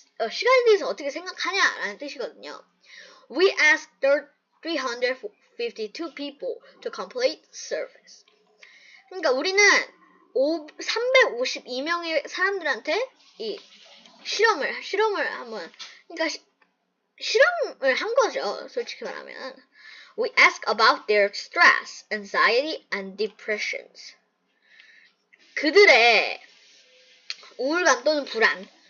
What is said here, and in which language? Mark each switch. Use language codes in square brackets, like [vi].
[ko] 시간에 대해서 어떻게 생각하냐라는 뜻이거든요. [en] We asked 352 people to complete surveys. [ko] 그러니까 우리는 352명의 사람들한테 이 실험을 한번 실험을 한 거죠. 솔직히 말하면. [en] We ask about their stress, anxiety, and depressions. [ko] 그들의 우울감 또는 불안,